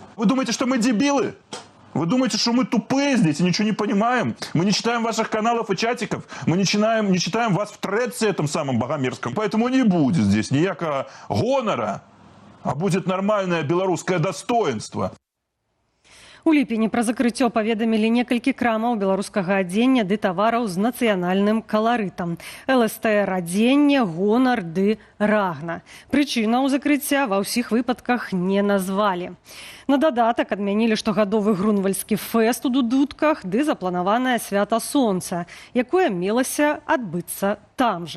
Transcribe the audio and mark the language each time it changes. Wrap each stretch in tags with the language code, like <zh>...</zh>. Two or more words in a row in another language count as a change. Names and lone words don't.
<ru>Вы думаете, что мы дебилы? Вы думаете, что мы тупые здесь и ничего не понимаем? Мы не читаем ваших каналов и чатиков? Мы не читаем вас в тредсе этом самом богомерзком? Поэтому не будет здесь никакого гонора, а будет нормальное белорусское достоинство.</ru> <be>У ліпені пра закрыццё паведамілі некалькі крамаў беларускага адзення ды тавараў з нацыянальным каларытам. ЛСТР адзенне, гонар ды рагна. Прычынаў закрыцця ва ўсіх выпадках не назвалі. На дадатак адмянілі штогадовы грунвальдскі фэст у Дудутках ды запланаванае свята сонца, якое мелася адбыцца там жа.</be>